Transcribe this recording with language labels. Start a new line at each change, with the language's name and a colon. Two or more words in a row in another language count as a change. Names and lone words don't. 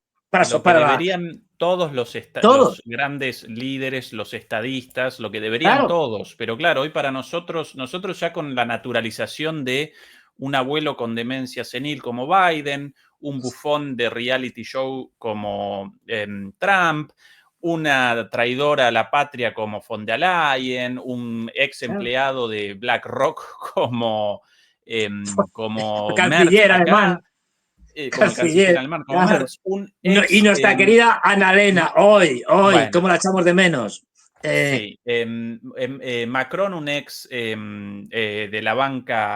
Spanish: Deberían todos los grandes líderes, los estadistas, lo que deberían todos. Pero claro, hoy para nosotros ya con la naturalización de un abuelo con demencia senil como Biden, un bufón de reality show como Trump, una traidora a la patria como von der Leyen, un ex empleado de BlackRock como canciller alemán. Y nuestra querida Annalena, hoy, bueno, ¿cómo la echamos de menos? Sí, Macron, un ex de la banca